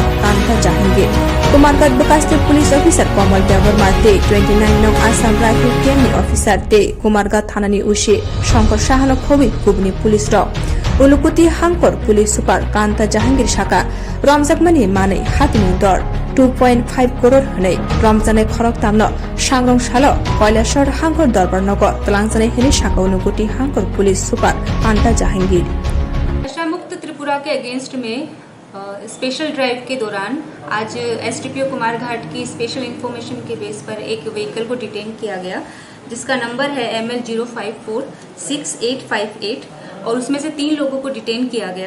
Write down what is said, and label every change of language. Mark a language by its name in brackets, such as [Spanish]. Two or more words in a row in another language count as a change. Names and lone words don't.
[Kok Borok] Kanta Jahangir Kumargat bekas police officer Kamal Deborma te 29 nong Assam Rifle Kemni officer te Kumargat thanani ushi Shankar Shahano khobi kubni police rok Ulukuti hankor police super Kanta Jahangir shaka Ramjakmani mane hatini dor 2.5 crore hane Ramjane khorok tamno Shangrong shalo Koilashor hankor dorbar nogo Tlangsane hini shaka ulukuti hankor police super Kanta Jahangir [Hindi] नशा मुक्त त्रिपुरा के अगेंस्ट में [English] special drive [Hindi] के दौरान आज एसडीपीओ कुमारघाट की [English] special information [Hindi] के बेस पर एक व्हीकल को डिटेन किया गया जिसका नंबर है ML0546858 और उसमें से 3 लोगों को डिटेन किया गया।